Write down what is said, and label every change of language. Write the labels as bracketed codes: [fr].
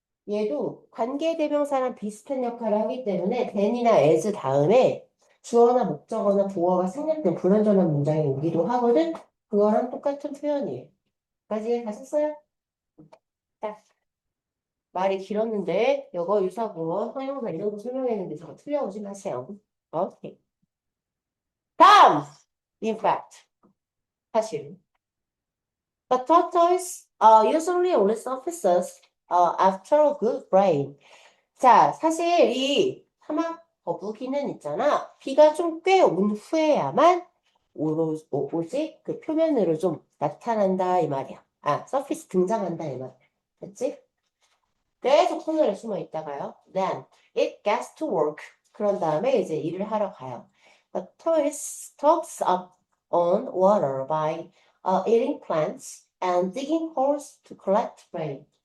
[ko] 얘도 관계대명사랑 비슷한 역할을 하기 때문에 then이나 as 다음에 주어나 목적어나 보어가 생략된 불완전한 문장이 오기도 하거든. 그거랑 똑같은 표현이에요. 까지 가셨어요? 자, 말이 길었는데 영어 유사구어 형용사 이런 거 설명했는데 저거 틀려오지 마세요. 오케이. 다음! [en] In fact, 사실 the tortoise usually only surfaces after a good rain. [ko] 자, 사실 이 사막 거북이는 있잖아. 비가 좀 꽤 온 후에야만 오지 그 표면으로 좀 나타난다 이 말이야. 아, 서피스 등장한다 이 말이야. 됐지? 계속 터널에 숨어 있다가요. [en] Then it gets to work. [ko] 그런 다음에 이제 일을 하러 가요. [en] The tortoise stocks up on water by eating plants and digging holes to collect rain.